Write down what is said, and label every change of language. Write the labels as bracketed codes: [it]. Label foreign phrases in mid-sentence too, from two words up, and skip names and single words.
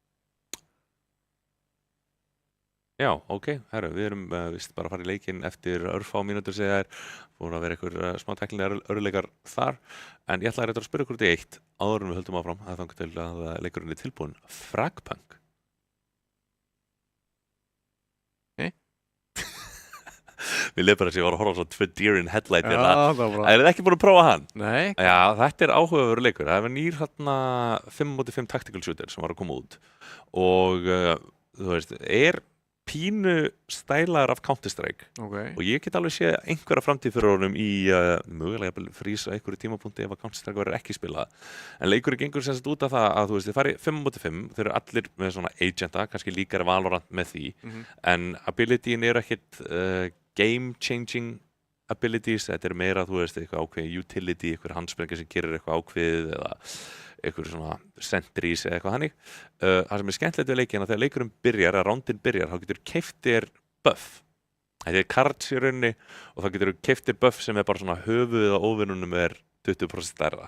[is] Já, ok, herru, við erum vist bara að fara í leikinn eftir örfá mínútur segja þær, fóru að vera einhver smá teknilegar örðuleikar þar, en ég ætlaði að spyrja ykkur út í eitt áður en við höldum áfram að þangað til að leikurinn er tilbúinn. Fragpunk. Við leifum bara að ég var að horfa á svona 2 [en] deer in headlight [is] hérna. Er þið ekki búin að prófa hann? Nei. Já, þetta er áhugaverður leikur. Það er nýr hérna 5x5 [en] tactical shooter [is] sem var að koma út og þú veist, er pínu stælaður af Counter-Strike og ég get alveg séð einhverja framtíð fyrir honum í mögulega frís á einhverju tímapunkti ef að Counter-Strike verður ekki spilað. En leikurinn gengur sem sagt út af það að þú veist, þið farið 5x5, þeir eru allir með svona agenta, kannski líkari Valorant með því, en abilityin eru ekkit [en] game-changing abilities, [is] þetta er meira, þú veist, eitthvað ákveðið utility, eitthvað handsprengi sem gerir eitthvað ákveðið eða eitthvað svona sentries eða eitthvað hannig. Það sem er skemmtilegt við leikinn að þegar leikurinn byrjar, að roundin byrjar, þá getur keypt þér buff. Þetta er cards í rauninni og þá getur keypt þér buff sem er bara svona höfuðið á óvinnunum er 20% stærra.